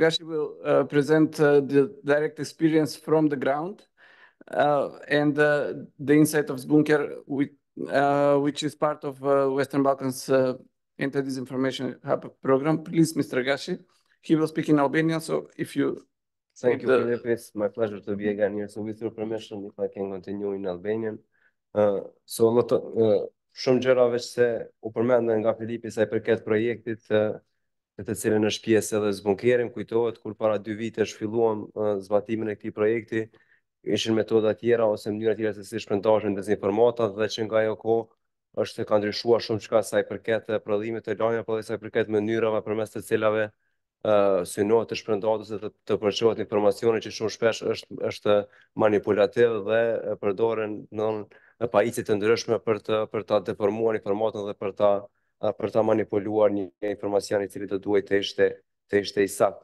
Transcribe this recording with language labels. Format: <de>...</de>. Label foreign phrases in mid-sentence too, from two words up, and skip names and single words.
<en>Gashi will present the direct experience from the ground and the insight of Spunker, which is part of Western Balkans Anti-Disinformation Hub program. Please, Mr. Gashi. He will speak in Albanian, so if you... Thank you, Philip. It's my pleasure to be again here. So with your permission, if I can continue in Albanian. So a lot of...</en> <sq>shumë gjërave që u përmendën nga Filipi sa i përket projektit të cilën është pjesë edhe zbunkerim, kujtohet kur para 2 vitesh filluam zbatimin e këtij projekti, ishin metoda tjera ose mënyra tjera se si shpërndahen dezinformatat dhe që nga ajo kohë është se ka ndryshuar shumë çka sa i përket prodhimit të lajmeve, por sa i përket mënyrave përmes të cilave synohet të shpërndahet ose të përçohet informacione që shumë shpesh është manipulativ dhe përdoren në pajisje të ndryshme për ta deformuar informatën dhe për ta manipuluar një informacion i cili do duhet të ishte i saktë.</sq>